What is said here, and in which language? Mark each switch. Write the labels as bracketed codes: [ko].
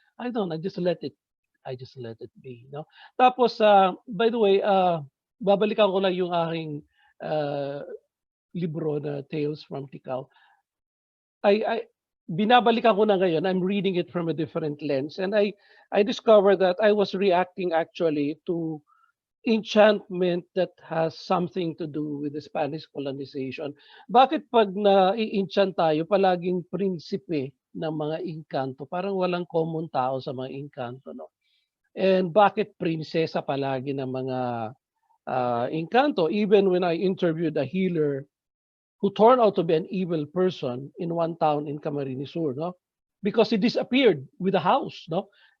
[en] I just let it be. No? [tl] Tapos, [en] by the way, [tl] babalikan ko lang yung aking libro na [en] Tales from Ticao. [tl] Binabalikan ko na ngayon. [en] I'm reading it from a different lens, and I discovered that I was reacting actually to enchantment that has something to do with the Spanish colonization. [tl] Bakit pag na-enchant tayo, palaging prinsipe ng mga inkanto? Parang walang common tao sa mga inkanto, no? And bakit prinsesa palagi ng mga inkanto? [en] Even when I interviewed a healer who turned out to be an evil person in one town in Camarines Sur, no? Because he disappeared with a house, no?